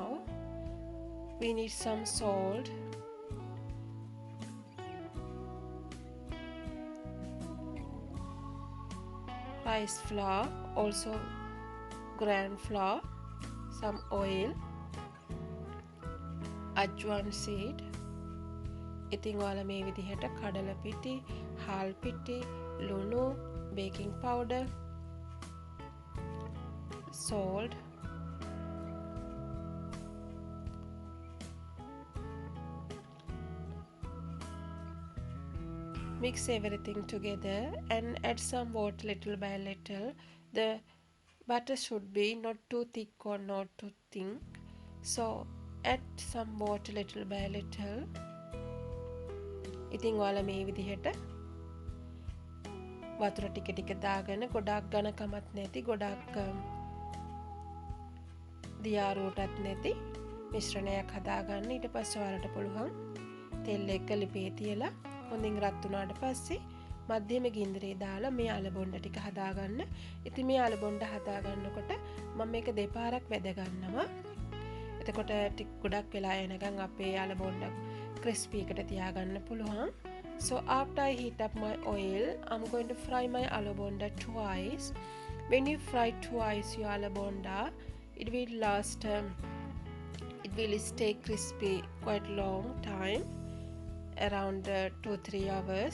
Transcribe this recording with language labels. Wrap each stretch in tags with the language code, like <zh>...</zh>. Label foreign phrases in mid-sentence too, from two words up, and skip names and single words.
<en>We need some salt, rice flour, also gram flour, some oil, ajwan seed.</en> <si>ඉතින් ඔයාලා මේ විදිහට කඩල පිටි, හාල් පිටි, ලුණු,</si> <en>baking powder, salt, mix everything together and add some water little by little. The butter should be not too thick or not too thin. So add some water little by little.</en> <si>ඉතින් ඔයාලා මේ විදිහට වතුර ටික ටික දාගෙන ගොඩාක් ඝනකමක් නැති ගොඩාක් දියාරුවටත් නැති මිශ්‍රණයක් හදාගන්න. ඊට පස්සේ ඔයාලට පුළුවන් තෙල් එක ලිපේ තියලා හොඳින් රත් වුණාට පස්සේ මධ්‍යම ගින්දරේ දාලා මේ අල බොණ්ඩ ටික හදාගන්න. ඉතින් මේ අල බොණ්ඩ හදාගන්නකොට මම මේක දෙපාරක් වැද ගන්නවා. එතකොට ටික ගොඩක් වෙලා එනකන් අපේ අල බොණ්ඩ crispy එකට තියාගන්න පුළුවන්.</si> <en>So after I heat up my oil, I'm going to fry my aloo bonda twice. When you fry twice your aloo bonda, it will last. It will stay crispy quite long time, around 2-3 hours.</en>